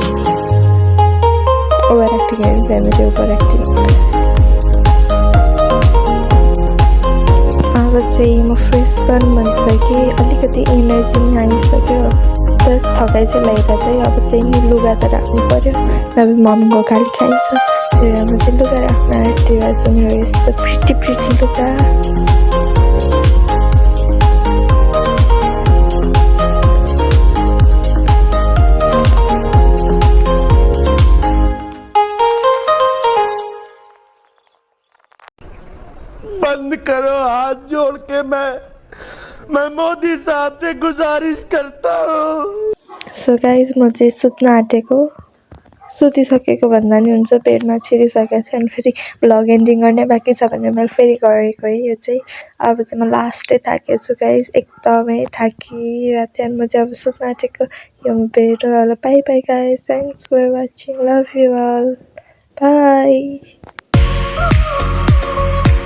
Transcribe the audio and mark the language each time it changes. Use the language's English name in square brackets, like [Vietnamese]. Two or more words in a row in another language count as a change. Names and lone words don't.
[English] over acting [Nepali] हेर्नु चाहिँ मेरो [English] over acting [Nepali] अब चाहिँ म फ्रेस पनि भनिसकेँ अलिकति एनर्जी पनि आइसक्यो तर थकाइ चाहिँ लगाएर चाहिँ अब त्यही नै लुगा त राख्नु पऱ्यो नभए मम्मीको गाली खाइन्छ त्यही भएर म चाहिँ लुगा राख्न आँटेर चाहिँ मेरो यस्तो प्रिटी लुगा [Hindi] बंद करो हाथ जोड़ के मैं मोदी साहब से गुजारिश करता हूँ [English] So guys [Nepali] म चाहिँ सुत्न आँटेको सुतिसकेको भन्दा नि हुन्छ बेडमा छिरिसकेको थियो अनि फेरि भ्लग एन्डिङ गर्ने बाँकी छ भने मैले फेरि गरेको है यो चाहिँ अब चाहिँ म लास्टै थाकेको छु गाइज एकदमै थाकिरहेको थिएँ अनि म चाहिँ अब सुत्न आँटेको यो भेट होला [English] bye bye guys thanks for watching love you all bye